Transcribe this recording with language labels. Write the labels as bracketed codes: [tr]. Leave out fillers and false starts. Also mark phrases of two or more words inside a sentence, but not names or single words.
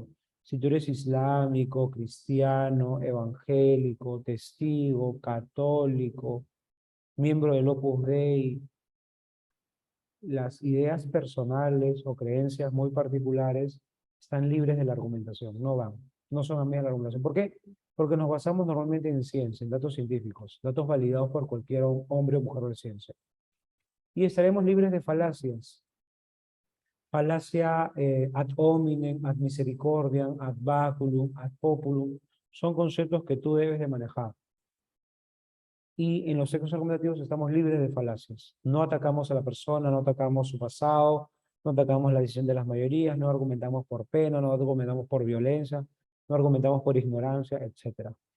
[es] Si tú eres islámico, cristiano, evangélico, testigo, católico, miembro del Opus Dei, las ideas personales o creencias muy particulares están libres de la argumentación, no van, no son amigas de la argumentación. ¿Por qué? Porque nos basamos normalmente en ciencia, en datos científicos, datos validados por cualquier hombre o mujer de ciencia. Y estaremos libres de falacias. [la] Falacia ad hominem, ad misericordiam, ad baculum, ad populum, [es] son conceptos que tú debes de manejar. Y en los textos argumentativos estamos libres de falacias. No atacamos a la persona, no atacamos su pasado, no atacamos la decisión de las mayorías, no argumentamos por pena, no argumentamos por violencia, no argumentamos por ignorancia, etc.